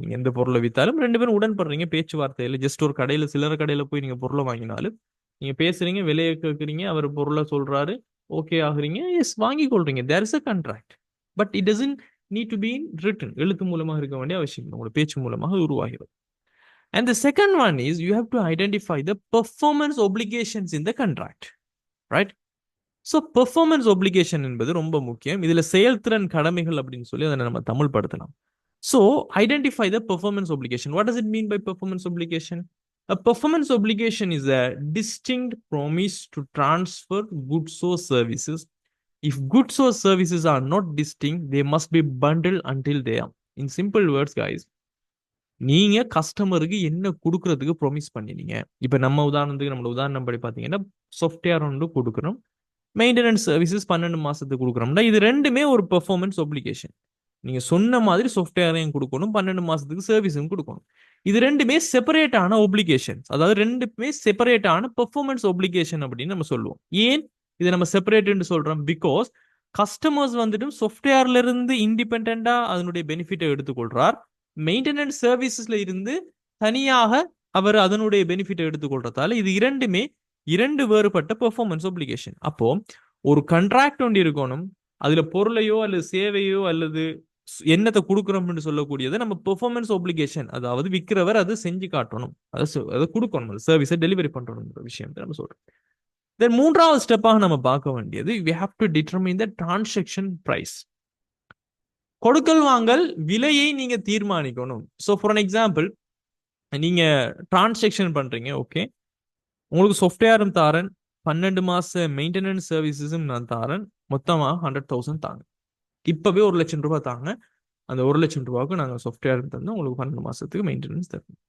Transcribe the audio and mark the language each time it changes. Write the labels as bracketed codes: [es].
[ta] நீங்க எந்த பொருளை வித்தாலும் 2 பேரும் உடன்படுறீங்க பேச்சுவார்த்தையில். ஜஸ்ட் ஒரு கடையில், சில்லறை கடையில் போய் நீங்க பொருளை வாங்கினாலும் நீங்க பேசுறீங்க, விலையை கேட்குறீங்க, அவர் பொருளை சொல்றாரு, ஓகே ஆகுறீங்க, எஸ், வாங்கி கொள்றீங்க. [en] There is a contract. But it doesn't need to be in written, [ta] எழுத்து மூலமாக இருக்க வேண்டிய அவசியம் இல்லை. உங்களோட பேச்சு மூலமாக உருவாகிறது. [en] And the second one is you have to identify the performance obligations in the contract, right? So performance obligation [ta] என்பது ரொம்ப முக்கியம். இதுல செயல்திறன் கடமைகள் அப்படின்னு சொல்லி அதை நம்ம தமிழ் படுத்தலாம். [en] So identify the performance obligation. What does it mean by performance obligation? A performance obligation is a distinct promise to transfer goods or services. If goods or services are not distinct, they must be bundled until they are. In simple words, guys, [ta] நீங்க கஸ்டமருக்கு என்ன கொடுக்கறதுக்கு promise பண்ணினீங்க. இப்ப நம்ம உதாரணத்துக்கு, நம்மளோட உதாரணம் படி பாத்தீங்கன்னா, சாஃப்ட்வேர் ஒன்று கொடுக்குறோம், மெயின்டெனன்ஸ் சர்வீசஸ் 12 மாசத்துக்கு கொடுக்குறோம்னா, இது ரெண்டுமே ஒரு பெர்ஃபார்மன்ஸ் ஒப்ளிகேஷன். நீங்க சொன்ன மாதிரி சாஃப்ட்வேரையும் கொடுக்கணும், 12 மாசத்துக்கு சர்வீஸும் கொடுக்கணும். இது ரெண்டுமே செப்பரேட்டான ஒப்ளிகேஷன்ஸ், அதாவது ரெண்டுமே செப்பரேட்டான பெர்ஃபார்மன்ஸ் ஒப்ளிகேஷன் அப்படின்னு நம்ம சொல்லுவோம். ஏன் இதை நம்ம செப்பரேட்னு சொல்றோம்? பிகாஸ் கஸ்டமர்ஸ் வந்துட்டு சாஃப்ட்வேர்ல இருந்து இண்டிபெண்டா அதனுடைய பெனிஃபிட்டை எடுத்துக்கொள்றார். மெயின்டெனன்ஸ் சர்வீசஸ்ல இருந்து தனியாக அவர் அதனுடைய பெனிஃபிட்டை எடுத்துக்கொள்றதால இது இரண்டுமே 2 வேறுபட்ட பெர்ஃபார்மன்ஸ் ஒப்ளிகேஷன். அப்போ ஒரு கண்ட்ராக்ட் ஒன்று இருக்கணும், அதுல பொருளையோ அல்லது சேவையோ அல்லது என்னத்தை கொடுக்குறோம்னு சொல்லக்கூடியது நம்ம பெர்ஃபார்மன்ஸ் ஒப்ளிகேஷன், அதாவது விற்கிறவர் அது செஞ்சு காட்டணும், அதை கொடுக்கணும், சர்வீஸை டெலிவரி பண்றோம்ன்ற விஷயம் நம்ம சொல்றோம். தென் மூன்றாவது ஸ்டெப்பாக நம்ம பார்க்க வேண்டியது [en] we have to determine the transaction price. [ta] கொடுக்கல் வாங்கல் விலையை நீங்க தீர்மானிக்கணும். [en] so for an example, [ta] நீங்க டிரான்சாக்ஷன் பண்றீங்க, ஓகே, உங்களுக்கு சாஃப்ட்வேரும் தாரன், 12 மாச மெயின்டெனன்ஸ் சர்வீசஸும் நான் தாரன், மொத்தமா 100,000 தாங்க, இப்பவே 1,00,000 ரூபாய் தாங்க, அந்த 1,00,000 ரூபாய்க்கு நாங்கள் சாஃப்ட்வேர் தந்து உங்களுக்கு 12 மாசத்துக்கு மெயின்டெனன்ஸ் தருவோம்.